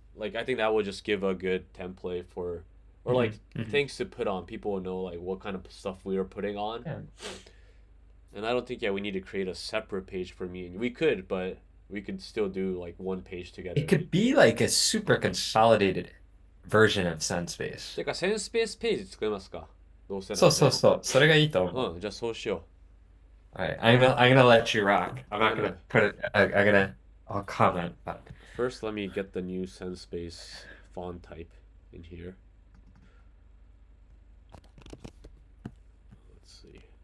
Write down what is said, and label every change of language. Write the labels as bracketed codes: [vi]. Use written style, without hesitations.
[en] like I think that would just give a good template for or like Hmm. things to put on. People will know like what kind of stuff we are putting on. Yeah. And I don't think we need to create a separate page for me and you. We could, but we could still do like one page It together. could be like a super consolidated version of Senspace. [ja] てか、センスペースページ作りますかどうせなそうらね。そうそう。それがいいと思う。うん、じゃあそうしよ [en] Alright, I'm gonna let you rock. I'm not gonna put it. I'll comment. But First, let me get the new Senspace font type in here. Let's see.